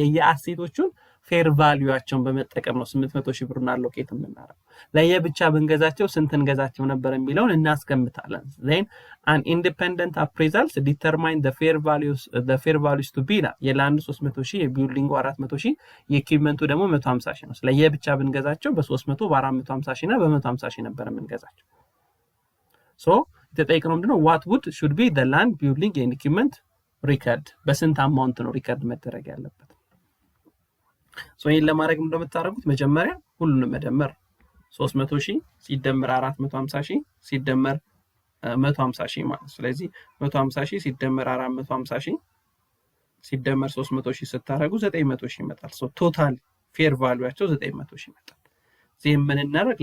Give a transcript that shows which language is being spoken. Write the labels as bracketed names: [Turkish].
[Amharic] የየአሴቶቹን ፌር ቫልዩአቸውን በመጠቀም ነው 800 ሺህ ብሩን አሎኬት የምናደርገው። ለየብቻ ብንገዛቸው ስንት እንገዛቸው ነበር የሚለውን እናስቀምጣለን። [English] then an independent appraisals determine the fair values to be [Amharic] የላንዱ 300 ሺህ የቢልዲንጉ 400 ሺህ የኢኩዊፕመንቱ ደግሞ 150 ሺህ ነው። ለየብቻ ብንገዛቸው በ300 በ450 ሺህ እና በ150 ሺህ ነበር የምንገዛቸው። so የተጠየቅነው ምንድነው? [English] what would should be the land building and equipment record [Amharic] በስንት አማውንት ነው ሪከርድ መደረግ ያለበት? so ይሄን ለማድረግ እንደምታደርጉት መጀመሪያ ሁሉንም መደመር 300 ሺህ ሲደመር 450 ሺህ ሲደመር 150 ሺህ ማለት። ስለዚህ 150 ሺህ ሲደመር 450 ሺህ ሲደመር 300 ሺህ ስታረጉ 900 ሺህ ይመጣል። so ቶታል ፌር ቫልዩአቸው 900 ሺህ ይመጣል። እዚህ ምን እናደርግ?